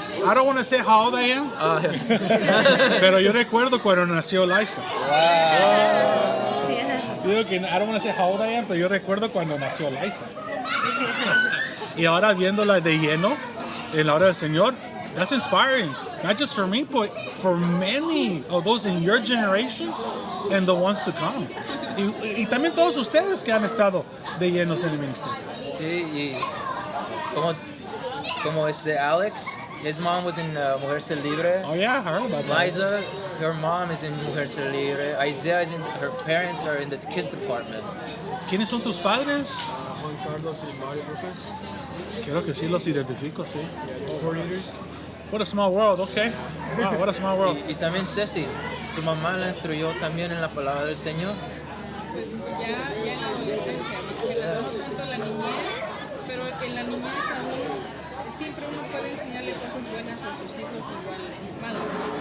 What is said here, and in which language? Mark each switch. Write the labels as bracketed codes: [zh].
[en] I don't want to say how old I am, [es] pero yo recuerdo cuando nació Liza. Yo digo que [en] I don't want to say how old I am, [es] pero yo recuerdo cuando nació Liza. Y ahora viéndola de lleno en la hora del Señor, [en] that's inspiring. Not just for me, but for many of those in your generation and the ones to come. [es] Y también todos ustedes que han estado de llenos en el ministerio. Sí, y como [en] Alex, his mom was in Mujerse Libre. Oh yeah, I heard about that. Liza, her mom is in Mujerse Libre. Isaiah her parents are in the kids department. [es] ¿Quiénes son tus padres? Juan Carlos y Mario Lucas. Creo que sí los identifico, sí. [en] Coordinators. What a small world, okay. Wow, what a small world. [es] Y también Ceci, su mamá la instruyó también en la palabra del Señor. Pues ya en la adolescencia, más que nada, no tanto en la niñez, pero en la niñez aún siempre uno puede enseñarle cosas buenas a sus hijos, igual malas, ¿no?